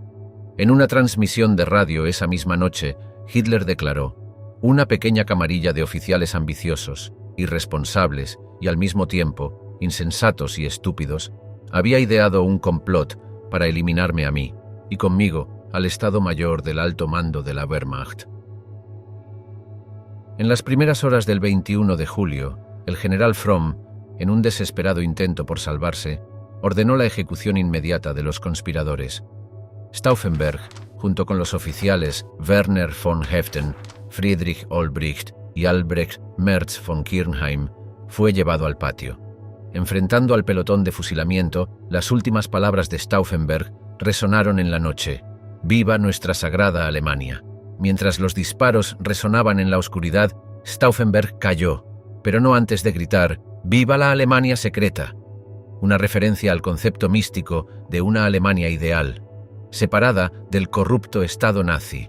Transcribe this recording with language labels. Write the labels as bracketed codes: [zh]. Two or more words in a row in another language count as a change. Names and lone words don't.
[es] En una transmisión de radio esa misma noche, Hitler declaró: «Una pequeña camarilla de oficiales ambiciosos, irresponsables y al mismo tiempo insensatos y estúpidos había ideado un complot para eliminarme a mí y conmigo al Estado Mayor del alto mando de la Wehrmacht». En las primeras horas del 21 de julio, el general Fromm, en un desesperado intento por salvarse, ordenó la ejecución inmediata de los conspiradores. Stauffenberg, junto con los oficiales Werner von Heften, Friedrich Olbricht y Albrecht Merz von Kirchheim, fue llevado al patio. Enfrentando al pelotón de fusilamiento, las últimas palabras de Stauffenberg resonaron en la noche: «¡Viva nuestra sagrada Alemania!». Mientras los disparos resonaban en la oscuridad, Stauffenberg cayó, pero no antes de gritar: «¡Viva la Alemania secreta!», una referencia al concepto místico de una Alemania ideal, separada del corrupto Estado nazi.